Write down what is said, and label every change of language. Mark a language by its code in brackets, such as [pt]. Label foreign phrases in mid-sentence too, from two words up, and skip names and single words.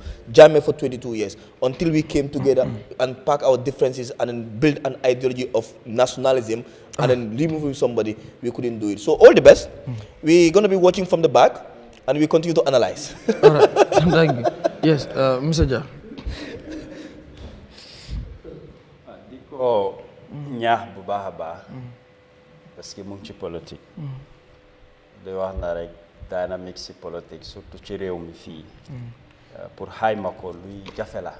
[en] Jammeh for 22 years, until we came together and pack our differences and then build an ideology of nationalism and then removing somebody, we couldn't do it. So all the best. We're going to be watching from the back and we continue to analyze. All right. Thank you. Yes, Mr. Jah. [wo] Diko ñaax bu baax a baax [fr] parce que [wo] mu ngi ci politique. Day wax na rek dynamique ci politique surtout ci réew mi fii pour xayma ko luy jafe la.